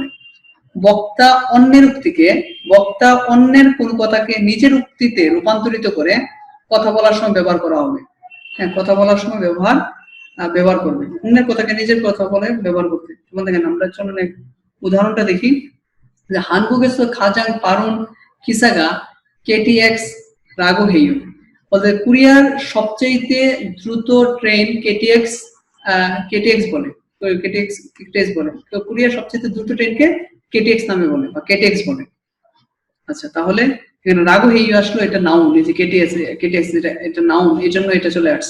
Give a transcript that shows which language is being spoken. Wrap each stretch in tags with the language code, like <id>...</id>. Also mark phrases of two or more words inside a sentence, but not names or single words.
<bn>বক্তা অন্যের উক্তিকে, বক্তা অন্যের কোন কথাকে নিজের উক্তিতে রূপান্তরিত করে কথা বলার সময় ব্যবহার করা হবে। হ্যাঁ, কথা বলার সময় ব্যবহার করবে, অন্যের কথাকে নিজের কথা বলে ব্যবহার করতে।</bn> <ko>যেমন দেখেন আমরা চলুন এক উদাহরণটা দেখি যে 한국에서 가장 빠른 기차가 KTX 라고 해요.</ko> <bn>বলতে কোরিয়ার সবচেয়ে দ্রুত ট্রেন KTX বলে, তো KTX বলে, তো কোরিয়ার সবচেয়ে দ্রুত ট্রেনকে KTX নামে বলে বা KTX বলে। আচ্ছা, তাহলে এখানে</bn> <ko>라고 해요</ko> <bn>আসলো, এটা নাউন, এই যে KTX এটা নাউন, এই জন্য এটা চলে আসছে।</bn>